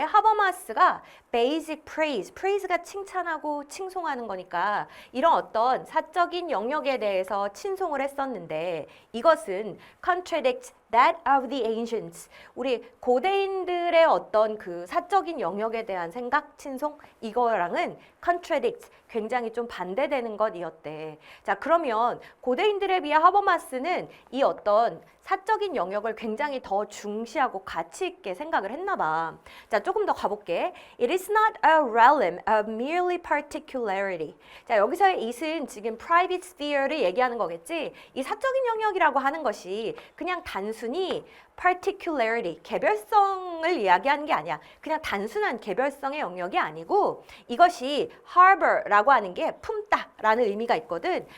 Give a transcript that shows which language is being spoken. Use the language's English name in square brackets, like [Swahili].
[Korean] 하버마스가 basic praise, praise가 칭찬하고 칭송하는 거니까 이런 어떤 사적인 영역에 대해서 칭송을 했었는데 이것은 contradicts that of the ancients, 우리 고대인들의 어떤 그 사적인 영역에 대한 생각, 칭송, 이거랑은 contradicts, 굉장히 좀 반대되는 것이었대. 자, 그러면 고대인들에 비해 하버마스는 이 어떤 사적인 영역을 굉장히 더 중시하고 가치 있게 생각을 했나 봐. 자, 조금 더 가볼게. [English] It is not a realm of merely particularity. [Korean] 자, 여기서의 it은 지금 private sphere 를 얘기하는 거겠지? 이 사적인 영역이라고 하는 것이 그냥 단순히 particularity, 개별성을 이야기하는 게 아니야. 그냥 단순한 개별성의 영역이 아니고 이것이 harbor라고 하는 게 품다라는 의미가 있거든.